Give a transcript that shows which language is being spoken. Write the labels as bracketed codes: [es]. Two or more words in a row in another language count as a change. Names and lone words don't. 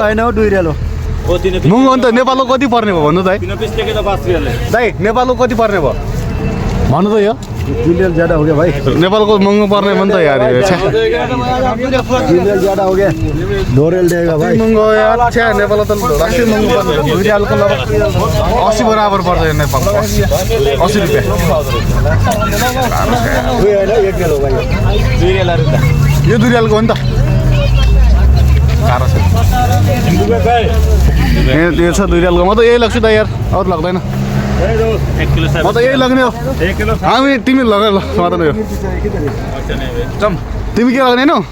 [ne] होइन हौ 2 रियाल हो महँगो अन्त नेपालको कति पर्ने भयो भन्नु दाइ दाइ नेपालको कति पर्ने भयो भन्नु त यो [hi] 2 रियाल ज्यादा हो गया भाइ [ne] नेपालको महँगो पर्ने भने त यार [hi] 2 रियाल ज्यादा हो गया 2 रियाल देगा भाइ [ne] महँगो यार छ्या नेपाल त राष्ट्रिय महँगो पर्ने 2 रियालको लगभग 80 बराबर पर्छ यो नेपालको 80 रुपियाँ यो 2 रियालको हो नि त गाह्रो छ यो छ 2 रियालको म त यही लाग्छु त यार अरू लाग्दैन म त यही लाग्ने हो हामी तिमी लगा ल मात्र यो तिमी के लाग्ने हो